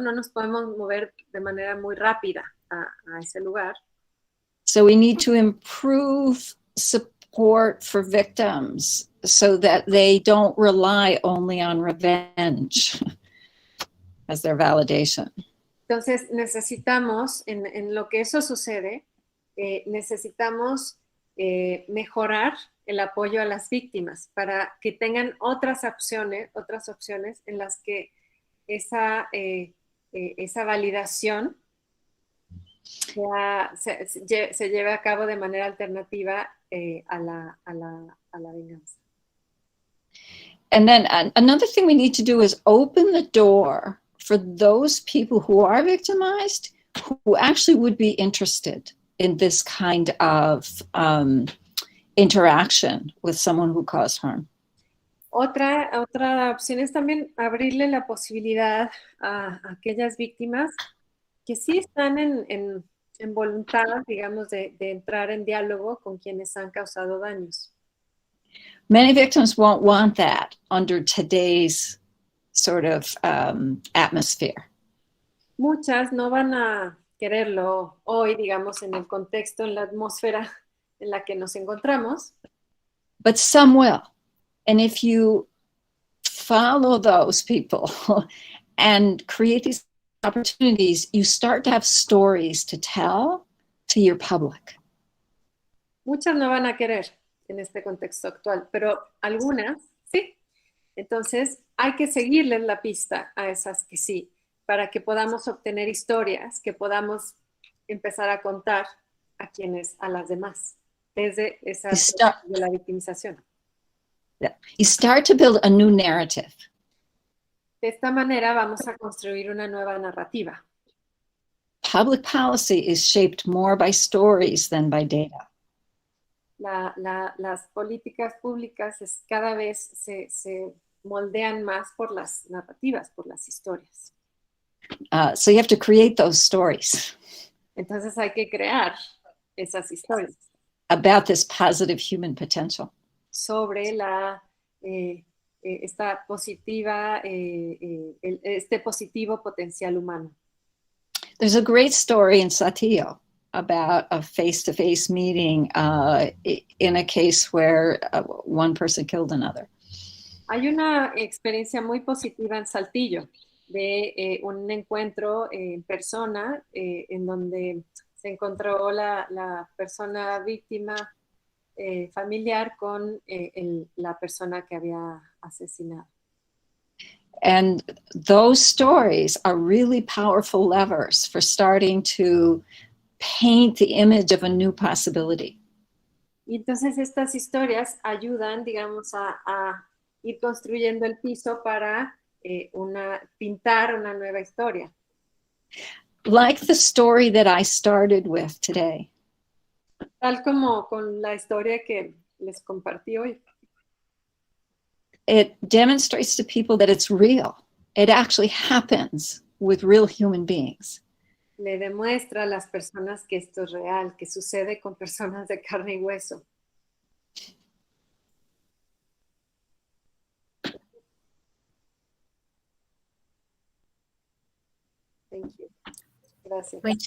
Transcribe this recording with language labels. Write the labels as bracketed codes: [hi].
[es] No nos podemos mover de manera muy rápida a ese lugar. [en] So we need to improve support for victims so that they don't rely only on revenge as their validation. [es] Entonces necesitamos, en lo que eso sucede, necesitamos mejorar el apoyo a las víctimas para que tengan otras opciones en las que esa validación se lleve a cabo de manera alternativa a la venganza. [en] And then another thing we need to do is open the door for those people who are victimized who actually would be interested in this kind of interaction with someone who caused harm. [es] Otra opción es también abrirle la posibilidad a aquellas víctimas que sí están en voluntad, digamos, de entrar en diálogo con quienes han causado daños. [en] Many victims won't want that under today's sort of atmosphere. [es] Muchas no van a quererlo hoy, digamos, en el contexto, en la atmósfera en la que nos encontramos. [en] But some will. And if you follow those people and create these opportunities, you start to have stories to tell to your public. [es] Muchas no van a querer en este contexto actual, pero algunas sí. Entonces hay que seguirles la pista a esas que sí, para que podamos obtener historias, que podamos empezar a contar a las demás, desde esa de la victimización. [en] You start to build a new narrative. [es] De esta manera vamos a construir una nueva narrativa. [en] Public policy is shaped more by stories than by data. [es] Las políticas públicas cada vez se moldean más por las narrativas, por las historias. [en] So you have to create those stories. [es] Entonces hay que crear esas historias. [en] About this positive human potential. [es] Sobre esta positiva, este positivo potencial humano. [en] There's a great story in Saltillo about a face-to-face meeting in a case where one person killed another. [es] Hay una experiencia muy positiva en Saltillo de un encuentro en persona en donde se encontró la persona víctima familiar con la persona que había asesinado. [en] And those stories are really powerful levers for starting to paint the image of a new possibility. [es] Y entonces estas historias ayudan, digamos, a ir construyendo el piso para pintar una nueva historia. [en] Like the story that I started with today. [es] Tal como con la historia que les compartí hoy. [en] It demonstrates to people that it's real. It actually happens with real human beings. [es] Le demuestra a las personas que esto es real, que sucede con personas de carne y hueso. [en] Thank you. [es] Gracias.